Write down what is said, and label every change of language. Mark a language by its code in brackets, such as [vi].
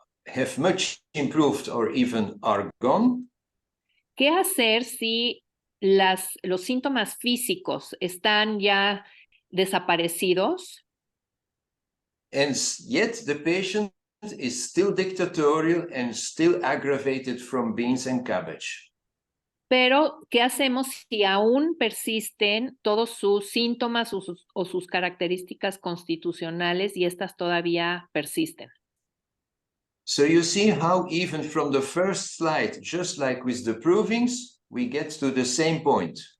[en] have much improved or even are gone. [es] ¿Qué hacer si los síntomas físicos están ya desaparecidos? [en] And yet the patient is still dictatorial and still aggravated from beans and cabbage. [es] Pero, ¿qué hacemos si aún persisten todos sus síntomas o sus características constitucionales y estas todavía persisten? [en] So you see how even from the first slide, just like with the provings, we get to the same point.